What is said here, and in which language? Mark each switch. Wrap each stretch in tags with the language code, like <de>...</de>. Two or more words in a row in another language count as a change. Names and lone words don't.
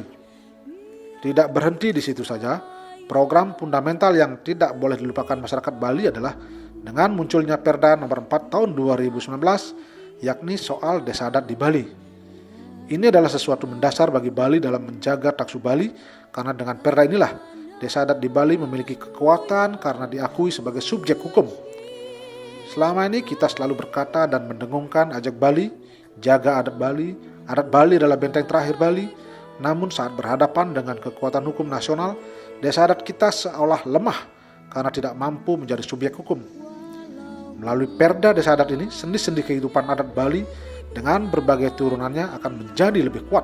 <id>Tidak berhenti di situ saja, program fundamental yang tidak boleh dilupakan masyarakat Bali adalah dengan munculnya Perda nomor 4 tahun 2019, yakni soal desa adat di Bali. Ini adalah sesuatu mendasar bagi Bali dalam menjaga taksu Bali, karena dengan Perda inilah desa adat di Bali memiliki kekuatan karena diakui sebagai subjek hukum. Selama ini kita selalu berkata dan mendengungkan ajak Bali, jaga adat Bali adalah benteng terakhir Bali, namun saat berhadapan dengan kekuatan hukum nasional, desa adat kita seolah lemah karena tidak mampu menjadi subjek hukum. Melalui Perda Desa Adat ini, sendi-sendi kehidupan adat Bali dengan berbagai turunannya akan menjadi lebih kuat.</id>